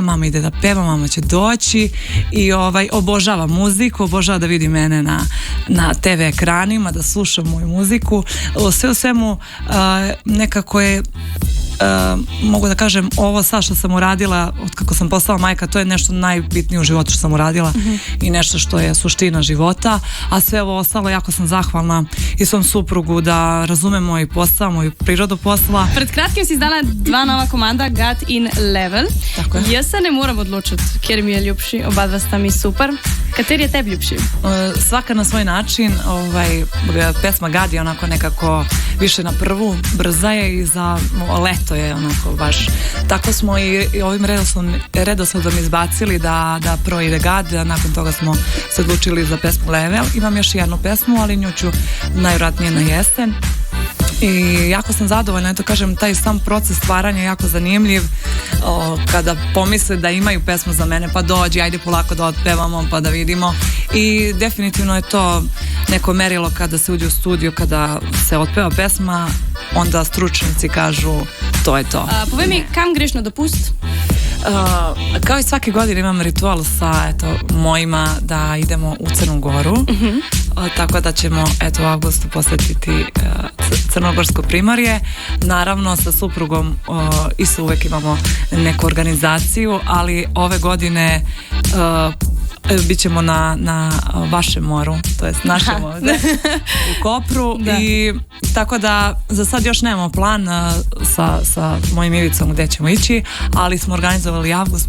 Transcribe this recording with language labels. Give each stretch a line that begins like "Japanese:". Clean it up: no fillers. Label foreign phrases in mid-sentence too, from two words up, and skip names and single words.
Serbian: mama ide da peva, mama će doći i obožava muziku, obožava da vidi mene na TV ekranima, da sluša moju muziku, sve u svemu nekako je mogu da kažem ovo sad što sam uradila od kako sam postala majka, to je nešto najbitnije u životu što sam uradila i nešto što je suština života, a sve ovo ostalo jako sam zahvalna i svom suprugu da razume moj posao, moju prirodu posla.
Slovenian: Pred kratkim si izdala dva nova komanda God in Level. Jaz se ne moram odločiti, kjer mi je ljubši, oba dva sta mi super. Kateri je tebi ljubši?
Serbian: Svaka na svoj način, pesma God je onako nekako više na prvu, brza je i za leto je onako baš. Tako smo i ovim redosledom izbacili da prvo ide God, a nakon toga smo se odlučili za pesmu Level. Imam još jednu pesmu, ali nju ću najvjerojatnije na jesen. I jako sam zadovoljna, eto kažem, taj sam proces stvaranja je jako zanimljiv. Kada pomisle da imaju pesmu za mene, pa dođi, ajde polako da otpevamo, pa da vidimo. I definitivno je to neko merilo kada se uđe u studio, kada se otpeva pesma, onda stručnjaci kažu to je to.
Slovenian: Povej mi, kam greš na dopust?
Serbian: Kao i svake godine imam ritual sa mojima da idemo u Crnu Goru, tako da ćemo u avgustu posjetiti Crnogorsko primorje. Naravno sa suprugom isto uvek imamo neku organizaciju, ali ove godine bit ćemo na vašem moru, to jest našem ovdje u Kopru i tako da za sad još nemamo plan sa mojim Ivicom gde ćemo ići, ali smo organizovali avgust.